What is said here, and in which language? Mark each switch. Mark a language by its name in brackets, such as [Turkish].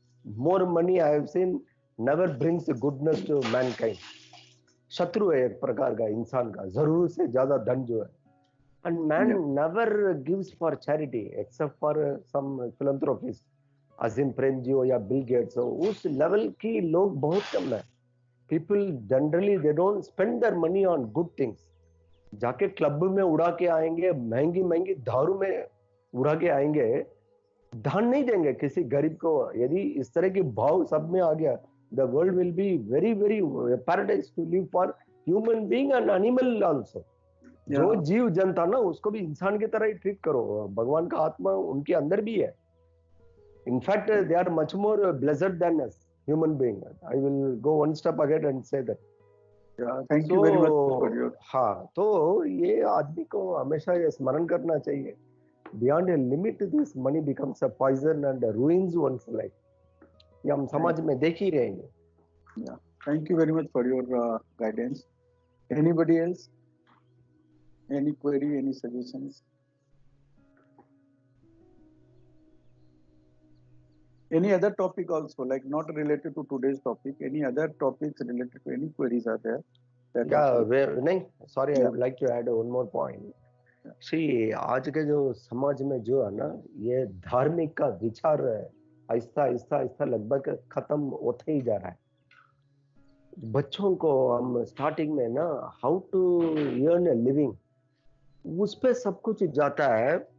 [English] More money I have seen never brings goodness to mankind. [Hindi] शत्रु है एक प्रकार का इंसान का, जरूरत से ज्यादा धन जो है. [English] And man never gives for charity except for some philanthropists, Azim Premji [Hindi] हो या बिल गेट्स हो, उस लेवल की लोग बहुत कम है. [English] People generally they don't spend their money on good things. [Hindi] जाके क्लब में उड़ा के आएंगे, महंगी महंगी दारू में उड़ा के आएंगे, दान नहीं देंगे किसी गरीब को. यदि इस तरह की भाव सब में आ गया, [English] the world will be very very paradise to live for human being and animal also. [Hindi] जो जीव जंत था ना, उसको भी इंसान की तरह ही ट्रीट करो. भगवान का आत्मा उनके अंदर भी है. [English] In fact, they are much more blessed than us, human being. I will go one step ahead and say that. Thank you very much for your. [Hindi] हाँ, तो ये आदमी को हमेशा ये स्मरण करना चाहिए. [English] Beyond a limit, this money becomes a poison and ruins one's life. [Hindi] ये हम समाज में देख ही रहे हैं. [English] Yeah, thank you very much for your guidance. Anybody else? Any query? Any suggestions? Any other topic also, like not related to today's topic? Any other topics related to any queries are there? नहीं, sorry, I would like to add one more point. [Hindi] See, आज के जो समाज में जो है ना, ये धार्मिक का विचार आहिस्ता आहिस्ता लगभग खत्म होते ही जा रहा है. बच्चों को हम स्टार्टिंग में ना [English] how to earn a living, [Hindi] उस पे सब कुछ जाता है.